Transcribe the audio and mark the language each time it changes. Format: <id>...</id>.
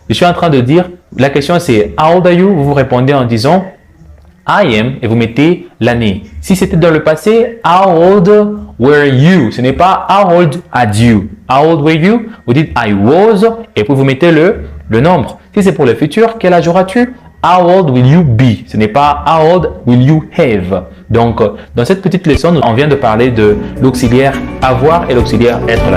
<fr>Je suis en train de dire, la question c'est</fr> <en>how old are you?</en> <fr>Vous répondez en disant</fr> <en>I am,</en> <fr>et vous mettez l'année. Si c'était dans le passé,</fr> <en>how old were you?</en> <fr>Ce n'est pas</fr> <en>how old are you. How old were you?</en> <fr>Vous dites</fr> <en>I was,</en> <fr>et puis vous mettez le nombre. Si c'est pour le futur, quel âge auras-tu?</fr> <en>How old will you be?</en> <fr>Ce n'est pas</fr> <en>how old will you have.</en> <fr>Donc, dans cette petite leçon, on vient de parler de l'auxiliaire avoir et l'auxiliaire être.</fr>